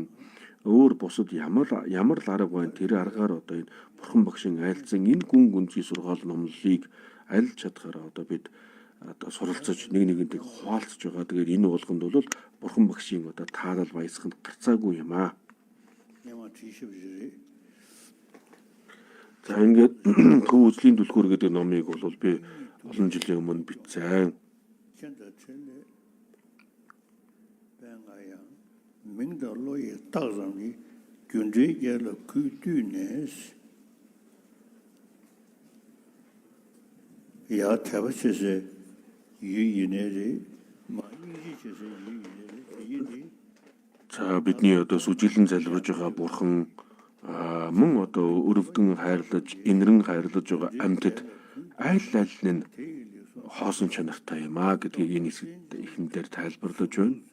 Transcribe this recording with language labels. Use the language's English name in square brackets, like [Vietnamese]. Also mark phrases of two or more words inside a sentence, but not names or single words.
[Mongolian] Өөр бусад ямар арга байна тэр аргаар одоо энэ бурхан багшийн айлцсан энэ гүн гүнзгий сургаал номлолыг аль чадхаараа одоо бид одоо суралцаж нэгнийгээ хуваалцаж байгаа. Тэгээд энэ болгонд бол бурхан багшийн одоо таалал баясганд гарцаагүй юм аа. За ингээд төв үзлийн түлхүүр гэдэг номыг бол би олон жилийн өмнө бичсэн. Mingdaloye tagzamni gyunjegela kütünes ya tabachese yineri маиижese yineri За бидний одоо сүжилэн залбирж байгаа бурхан мөн одоо өрөвдөн хайрлаж, инэрэн хайрлаж байгаа амьтад аль нь хоосон чанартай юм аа гэдгийг энэ ихэндээр тайлбарлаж байна.